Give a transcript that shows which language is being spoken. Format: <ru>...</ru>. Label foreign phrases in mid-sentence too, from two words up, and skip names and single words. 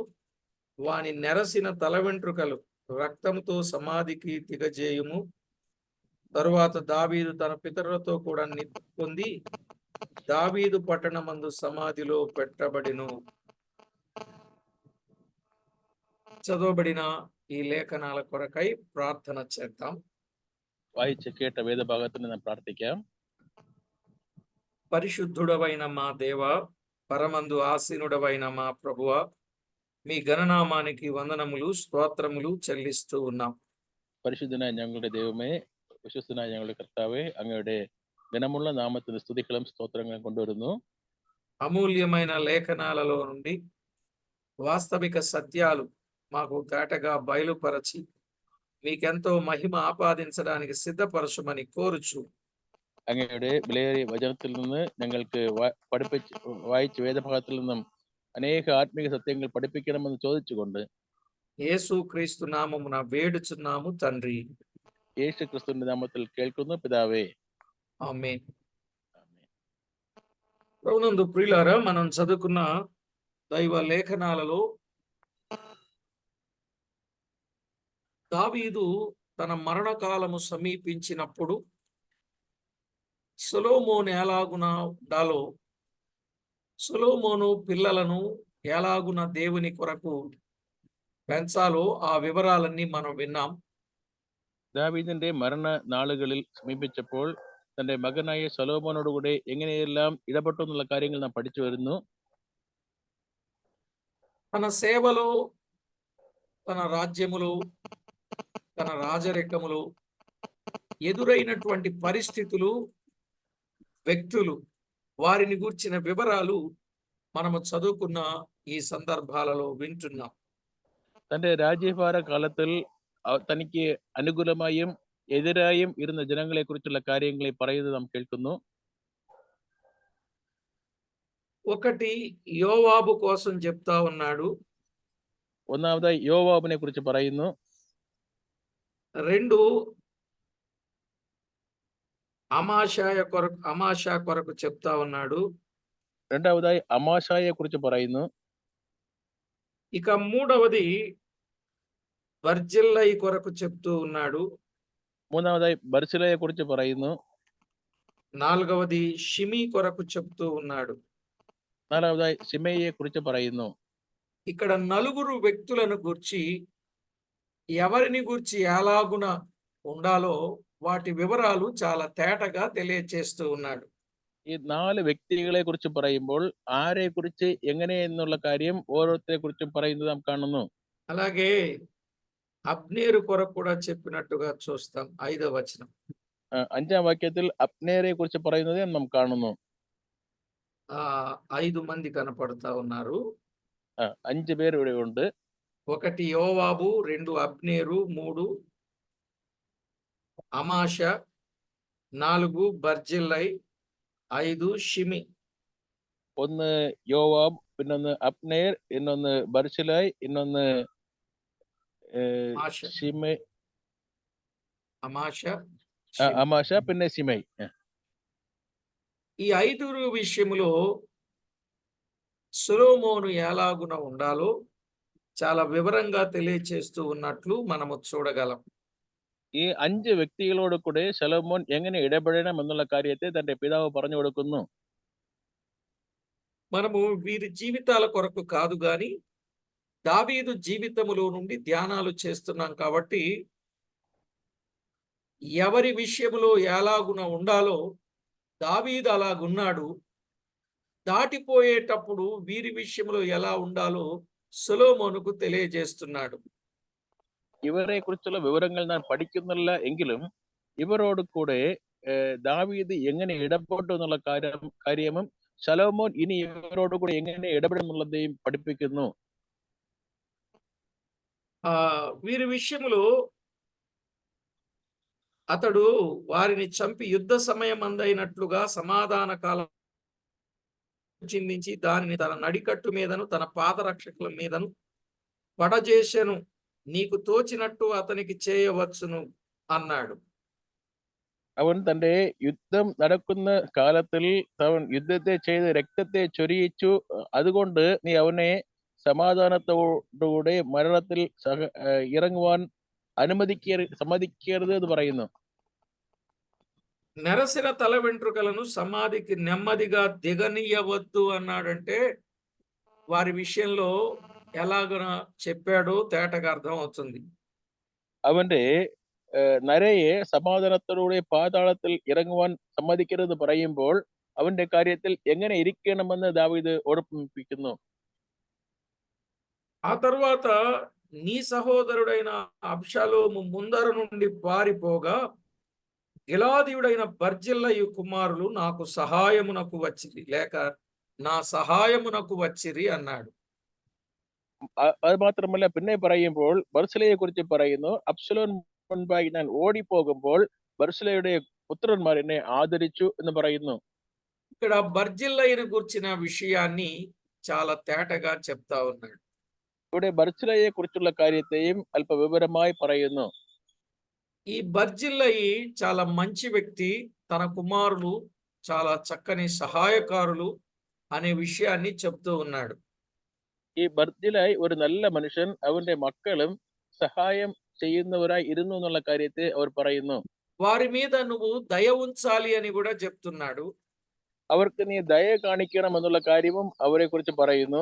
<te>వాని నెరసిన తల వెంట్రుకలు రక్తంతో సమాధికి దిగజేయుము. తరువాత దావీదు తన పితరులతో కూడా పొంది దావీదు పట్టణమందు సమాధిలో పెట్టబడిను. చదవబడిన ఈ లేఖనాల కొరకై ప్రార్థన చేద్దాం.</te> <ml>വായിച്ച് കേട്ട വേദഭാഗത്തിന് നാം പ്രാർത്ഥിക്കാം.</ml> <te>పరిశుద్ధుడవైన మా దేవ, పరమందు ఆసీనుడవైన మా ప్రభువ, మీ ఘననామానికి వందనములు స్తోత్రములు చెల్లిస్తూ ఉన్నాం.</te> <ml>പരിശുദ്ധനായ ഞങ്ങളുടെ ദൈവമേ, വിശ്വസ്തനായ ഞങ്ങളുടെ കർത്താവേ, അങ്ങയുടെ ഘനമുള്ള നാമത്തിന് സ്തുതികളും സ്തോത്രങ്ങളും കൊണ്ടുവരുന്നു.</ml> <te>అమూల్యమైన లేఖనాలలో నుండి వాస్తవిక సత్యాలు మాకు తేటగా బయలుపరచి మీకెంతో మహిమ ఆపాదించడానికి సిద్ధపరచుమని కోరుచు</te> <ml>അങ്ങയുടെ വിലയേറിയ വചനത്തിൽ നിന്ന് ഞങ്ങൾക്ക് വായിച്ച വേദഭാഗത്തിൽ നിന്നും അനേക ആത്മീയ സത്യങ്ങൾ പഠിപ്പിക്കണമെന്ന് ചോദിച്ചുകൊണ്ട്</ml> <te>యేసు క్రీస్తు నామమున వేడుచున్నాము తండ్రి.</te> <ml>యేసు క్రీస్తువిന്റെ నామത്തിൽ കേൾക്കുന്നു പിതാവേ,</ml> <te>ఆమేన్. ప్రభునందు ప్రియులారా, మనం చదువుకున్న దైవ లేఖనాలలో దావీదు తన మరణకాలము సమీపించినప్పుడు సొలొమోను ఎలాగున ఉండాలో, సొలొమోను పిల్లలను ఎలాగున దేవుని కొరకు పెంచాలో ఆ వివరాలన్నీ మనం విన్నాం.</te> <ml>ദാവീദിന്റെ മരണ നാളുകളിൽ സമീപിച്ചപ്പോൾ തന്റെ മകനായ സൊലൊമോനോടുകൂടെ എങ്ങനെയെല്ലാം ഇടപെട്ടു എന്നുള്ള കാര്യങ്ങൾ നാം പഠിച്ചു വരുന്നു.</ml> <te>తన సేవలో, తన రాజ్యములో, తన రాజరికములో ఎదురైనటువంటి పరిస్థితులు, వ్యక్తులు, వారిని గూర్చిన వివరాలు మనము చదువుకున్న ఈ సందర్భాలలో వింటున్నాం.</te> <ml>തന്റെ രാജ്യഭാര കാലത്തിൽ തനിക്ക് അനുകൂലമായും എതിരായും ഇരുന്ന ജനങ്ങളെ കുറിച്ചുള്ള കാര്യങ്ങളെ പറയുന്നത് നാം കേൾക്കുന്നു.</ml> <te>ఒకటి యోవాబు కోసం చెప్తా ఉన్నాడు.</te> <ml>ഒന്നാമതായി യോവാബിനെ കുറിച്ച് പറയുന്നു.</ml> <te>2 అమాషా కొరకు చెప్తా ఉన్నాడు.</te> <ml>രണ്ടാമതായി അമാശായെ കുറിച്ച് പറയുന്നു.</ml> <te>ఇక మూడవది బర్జిల్లయి కొరకు చెప్తూ ఉన్నాడు.</te> <ml>മൂന്നാമതായി ബർസിലയെ കുറിച്ച് പറയുന്നു.</ml> <te>నాలుగవది షిమీ కొరకు చెప్తూ ఉన్నాడు.</te> <ml>നാലാമതായി ശിമയിയെ കുറിച്ച് പറയുന്നു.</ml> <te>ఇక్కడ నలుగురు వ్యక్తులను గూర్చి ఎవరిని గూర్చి ఎలాగున ఉండాలో వాటి వివరాలు చాలా తేటగా తెలియచేస్తూ ఉన్నాడు.</te> <ml>ഈ 4 വ്യക്തികളെ കുറിച്ച് പറയുമ്പോൾ ആരെ കുറിച്ച് എങ്ങനെ എന്നുള്ള കാര്യം ഓരോരുത്തരെ കുറിച്ചും പറയുന്നത് നാം കാണുന്നു.</ml> <te>అలాగే అబ్నేరు కొరకు కూడా చెప్పినట్టుగా చూస్తాం. 5వ వచనం.</te> <ml>5ാം വാക്യത്തിൽ അബ്നേരെ കുറിച്ച് പറയുന്നത് നാം കാണുന്നു.</ml> <te>5 మంది కనపడతా ఉన్నారు.</te> <ml>5 പേർ ഇവിടെ ഉണ്ട്.</ml> <te>1 యోవాబు, 2 అబ్నేరు, 3 అమాషా, 4 బర్జిల్లై, 5 షిమి.</te> <ml>1 യോവാബ്, പിന്നൊന്ന് അബ്നേർ, ഇന്നൊന്ന് ബർശിലായ്, ഇന്നൊന്ന് ആശ. ശിമൈ,</ml> <te>అమాషా,</te> <ml>അമാശ, പിന്നെ ശിമൈ.</ml> <te>ఈ 5 విషయములో సొలొమోను ఎలాగున ఉండాలో చాలా వివరంగా తెలియచేస్తూ ఉన్నట్లు మనము చూడగలం.</te> <ml>ഈ 5 വ്യക്തികളോട് കൂടെ ശലോമോൻ എങ്ങനെ ഇടപെടണം എന്നുള്ള കാര്യത്തെ തന്റെ പിതാവ് പറഞ്ഞു കൊടുക്കുന്നു.</ml> <te>మనము వీరి జీవితాల కొరకు కాదు గాని దావీదు జీవితములో నుండి ధ్యానాలు చేస్తున్నాం కాబట్టి ఎవరి విషయములో ఎలాగున ఉండాలో దావీదు అలాగున్నాడు. దాటిపోయేటప్పుడు వీరి విషయంలో ఎలా ఉండాలో సొలొమోనుకు తెలియజేస్తున్నాడు.</te> <ml>ഇവരെ കുറിച്ചുള്ള വിവരങ്ങൾ ഞാൻ പഠിക്കുന്നില്ല എങ്കിലും ഇവരോട് കൂടെ ദാവീദ് എങ്ങനെ ഇടപെട്ടു എന്നുള്ള കാര്യവും ശലോമോൻ ഇനി ഇവരോട് കൂടെ എങ്ങനെ ഇടപെടും എന്നുള്ളതെയും പഠിപ്പിക്കുന്നു.</ml> <te>వీరి విషయంలో అతడు వారిని చంపి యుద్ధ సమయం అందైనట్లుగా సమాధాన కాలం చిందించి దానిని తన నడికట్టు మీదను తన పాదరక్షకుల మీదను పడజేసెను. నీకు తోచినట్టు అతనికి చేయవచ్చును అన్నాడు.</te> <ml>അവൻ തന്റെ യുദ്ധം നടക്കുന്ന കാലത്തിൽ അവൻ യുദ്ധത്തെ ചെയ്ത് രക്തത്തെ ചൊരിയിച്ചു. അതുകൊണ്ട് നീ അവനെ സമാധാനത്തോടുകൂടെ മരണത്തിൽ ഇറങ്ങുവാൻ സമ്മതിക്കരുത് എന്ന് പറയുന്നു.</ml> <te>నెరసిన తల వెంట్రుకలను సమాధికి నెమ్మదిగా దిగనీయవద్దు అన్నాడంటే వారి విషయంలో ఎలాగన చెప్పాడో తేటగా అర్థం అవుతుంది.</te> <ml>അവന്റെ നരയെ സമാധാനത്തോടെ പാതാളത്തിൽ ഇറങ്ങുവാൻ സമ്മതിക്കരുത് പറയുമ്പോൾ അവന്റെ കാര്യത്തിൽ എങ്ങനെ ഇരിക്കണമെന്ന് ദാവീദ് ഓർമ്മിപ്പിക്കുന്നു.</ml> <te>ఆ తరువాత నీ సహోదరుడైన అబ్షాలోము ముందర నుండి పారిపోగా గిలాదీయుడైన బర్జిల్లయి కుమారులు నాకు సహాయమునకు వచ్చిరి లేక నా సహాయమునకు వచ్చిరి అన్నాడు.</te> <ml>അത് മാത്രമല്ല പിന്നെ പറയുമ്പോൾ ബർസിലയെ കുറിച്ച് പറയുന്നു. അബ്സലോൻ മുൻപായി ഞാൻ ഓടിപ്പോകുമ്പോൾ ബർസിലയുടെ പുത്രന്മാർ എന്നെ ఆదరించు എന്ന് പറയുന്നു.</ml> <te>ఇక్కడ బర్జిల్లయిని గుర్చిన విషయాన్ని చాలా తేటగా చెప్తా ఉన్నాడు.</te> <ml>ഇവിടെ ബർസിലയെ കുറിച്ചുള്ള കാര്യത്തെയും അല്പ വിവരമായി പറയുന്നു.</ml> <te>ఈ బర్జిల్లయి చాలా మంచి వ్యక్తి, తన కుమారులు చాలా చక్కని సహాయకారులు అనే విషయాన్ని చెప్తూ ఉన్నాడు.</te> <ml>ഈ ബർജിലായി ഒരു നല്ല മനുഷ്യൻ, അവന്റെ മക്കളും സഹായം ചെയ്യുന്നവരായി ഇരുന്നു എന്നുള്ള കാര്യത്തെ അവർ പറയുന്നു.</ml> <te>వారి మీద నువ్వు దయ ఉంచాలి అని కూడా చెప్తున్నాడు.</te> <ml>അവർക്ക് നീ ദയ കാണിക്കണം എന്നുള്ള കാര്യവും അവരെ കുറിച്ച് പറയുന്നു.</ml>